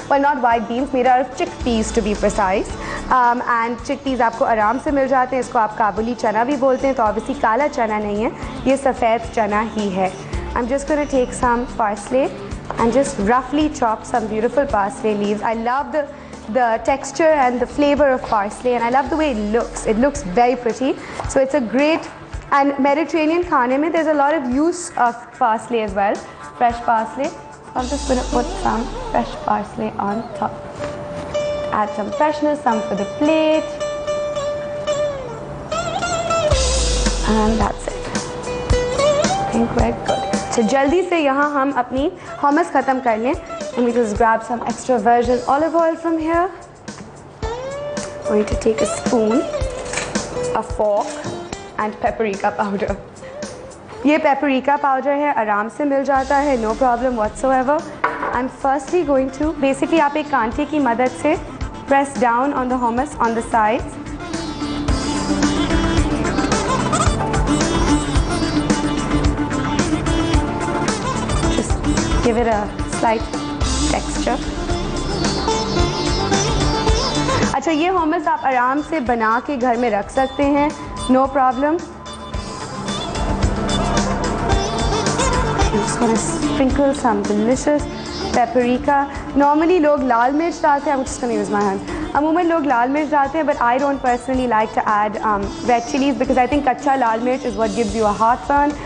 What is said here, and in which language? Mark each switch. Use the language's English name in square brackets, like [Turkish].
[English] Well, not white beans, made out of chickpeas to be precise. And chickpeas [Hindi] आपको आराम से मिल जाते हैं. इसको आप काबुली चना भी बोलते हैं, तो obviously काला चना नहीं है, ये सफ़ेद चना ही है. [English] I'm just going to take some parsley and just roughly chop some beautiful parsley leaves. I love the texture and the flavor of parsley, and I love the way it looks. It looks very pretty. So it's a great, and Mediterranean [Hindi] खाने में [English] there's a lot of use of parsley as well, fresh parsley. I'm just going to put some fresh parsley on top. Add some freshness, some for the plate. And that's it. I think we're good. [Hindi] So जल्दी से यहाँ हम अपनी hummus ख़त्म कर लें. [English] Let me just grab some extra virgin olive oil from here. I'm going to take a spoon, a fork and paprika powder. [Hindi] ये paprika powder है, आराम से मिल जाता है, [English] no problem whatsoever. I'm firstly going to, basically [Hindi] आप एक कांटे की मदद से [English] press down on the hummus on the sides. Just give it a slight texture. [Hindi] अच्छा, ये hummus आप आराम से बना के घर में रख सकते हैं, [English] no problem. I'm just going to sprinkle some delicious paprika. Normally [Hindi] लोग लाल मिर्च डालते हैं. [English] I'm just going to use my hand. [Hindi] अमूमन लोग लाल मिर्च डालते हैं, [English] but I don't personally like to add red chilies because I think [Hindi] कच्चा लाल मिर्च [English] is what gives you a heartburn.